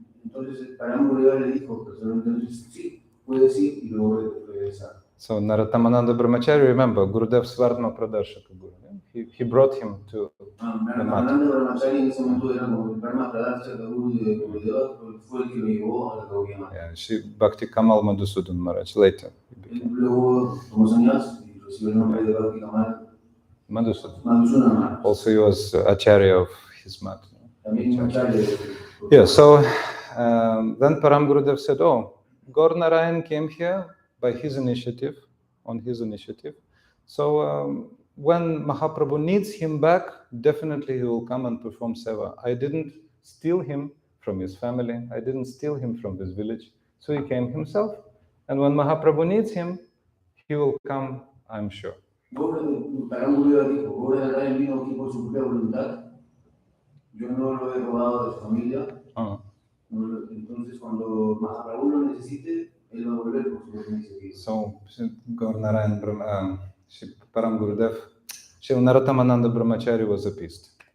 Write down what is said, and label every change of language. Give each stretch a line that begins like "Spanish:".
Spanish: Entonces Param Gurudeva le dijo, entonces sí, puedes ir y luego regresar.
English: So Narottamananda Brahmachari, remember, Gurudev Svarma Pradarshaka Guru. He brought him to the mat.
Spanish: Narottamananda Brahmachari en ese momento era como el Svarma Pradarshaka Guru de Gurudeva, fue el que lo llevó a la Gaudiya Mata.
English: Yeah, Shri Bhakti Kamal Madhusudan Maharaj later.
Spanish: Luego tomó sannyas y recibió el nombre de Bhakti Kamal Madhusudan.
English: Also he was Acharya of his mat.
Spanish: También Acharya.
English: Yeah, so then Param Gurudev said, oh, Gaur Narayan came here by his initiative, on his initiative. So when Mahaprabhu needs him back, definitely he will come and perform seva. I didn't steal him from his family. I didn't steal him from his village. So he came himself. And when Mahaprabhu needs him, he will come, I'm sure.
Spanish: Param Gurudeva dijo, Gaur Narayan vino aquí por su propia voluntad. Yo no lo he robado de su familia. Entonces cuando Mahaprabhu lo necesite, él va a volver por su propia iniciativa.
English: So Gaur Narayan Param Gurudev, Shri Narottamananda Brahmachari was appeased.